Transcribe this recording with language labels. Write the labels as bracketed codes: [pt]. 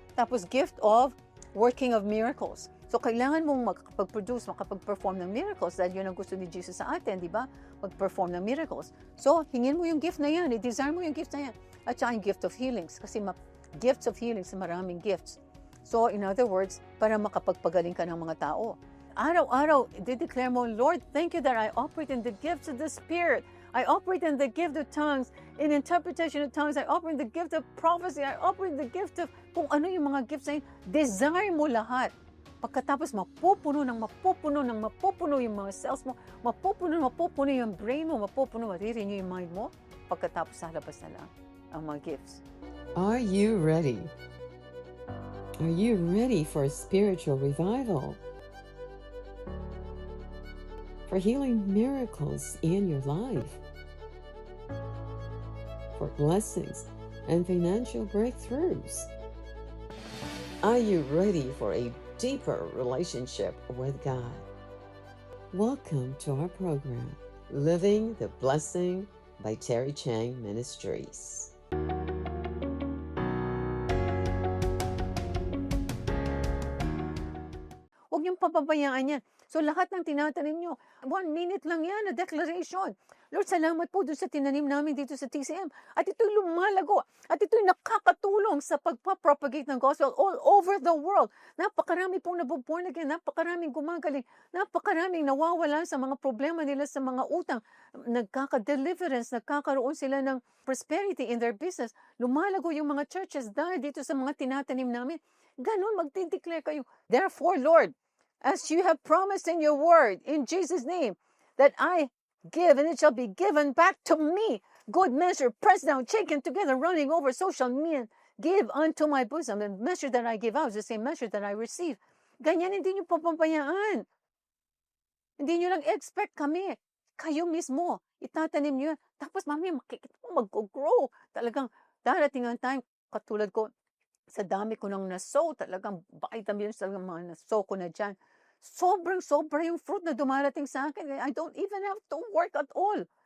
[en] Tapos gift of working of miracles. [tl] So, kailangan mong makapag-produce, makapag-perform ng miracles dahil yun ang gusto ni Jesus sa atin, di ba? Mag-perform ng miracles. So, hingin mo yung gift na yan. I-desire mo yung gift na yan. At saka yung [en] gift of healings. Kasi gifts of healings, maraming gifts. So, in other words, [tl] para makapagpagaling ka ng mga tao. Araw-araw, i-declare mo, [en] Lord, thank you that I operate in the gifts of the Spirit. I operate in the gift of tongues, in interpretation of tongues. I operate in the gift of prophecy. I operate in the gift of [tl] kung ano yung mga gifts na yun. Desire mo lahat. Pagkatapos mapupuno yung mga cells mo, mapupuno yung brain mo, marirenew yung mind mo, pagkatapos lalabas na lang ang mga gifts. [en] Are you ready? Are you ready for a spiritual revival? For healing miracles in your life? For blessings and financial breakthroughs? Are you ready for a deeper relationship with God? Welcome to our program, Living the Blessing by Terry Chang Ministries. [tl] Huwag niyong papabayaan yan. So lahat ng tinatanim niyo, 1 minute lang yan, [en] a declaration. [tl] Lord, salamat po doon sa tinanim namin dito sa TCM. At ito'y lumalago. At ito'y nakakatulong sa pagpapropagate ng gospel [en] all over the world. [tl] Napakarami pong nabuborn again. Napakaraming gumagaling. Napakaraming nawawala sa mga problema nila sa mga utang. Nagkaka-deliverance. Nagkakaroon sila ng [en] prosperity in their business. [tl] Lumalago yung mga churches dahil dito sa mga tinatanim namin. Ganon, magdideclare kayo. [en] Therefore, Lord, as you have promised in your word, in Jesus' name, that I give and it shall be given back to me. Good measure, pressed down, shaken together, running over, so shall men give unto my bosom. The measure that I give out is the same measure that I receive. [tl] Ganyan, hindi nyo papabayaan. Hindi nyo lang expect kami. Kayo mismo, itatanim nyo yan. Tapos mami, makikita mo mag-grow. Talagang darating ang time, katulad ko, sa dami ko nang nasow, talagang vitamins, talagang mga nasow ko na dyan. Sobra yung fruit na dumarating sa akin. [en] I don't even have to work at all.